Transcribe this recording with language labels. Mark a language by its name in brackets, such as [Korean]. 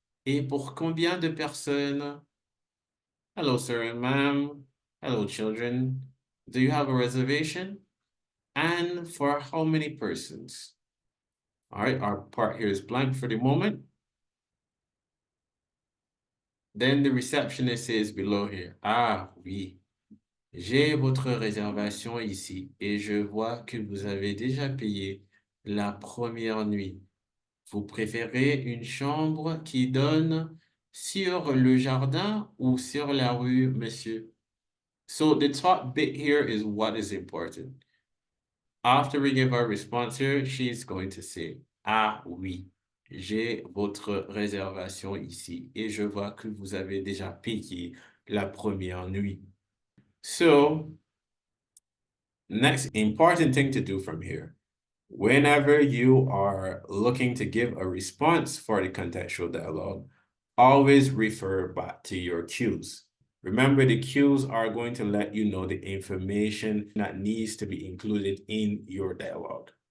[French] Et pour combien de personnes? [English] Hello, sir and ma'am. Hello, children. Do you have a reservation? And for how many persons? All right, our part here is blank for the moment. Then the receptionist says below here, [French] ah oui, j'ai votre réservation ici et je vois que vous avez déjà payé la première nuit. Vous préférez une chambre qui donne sur le jardin ou sur la rue, monsieur? [English] So the top bit here is what is important. After we give our response here, she's going to say, [French] ah oui, j'ai votre réservation ici et je vois que vous avez déjà payé la première nuit. [English] So, next important thing to do from here, whenever you are looking to give a response for the contextual dialogue, always refer back to your cues. Remember, the cues are going to let you know the information that needs to be included in your dialogue.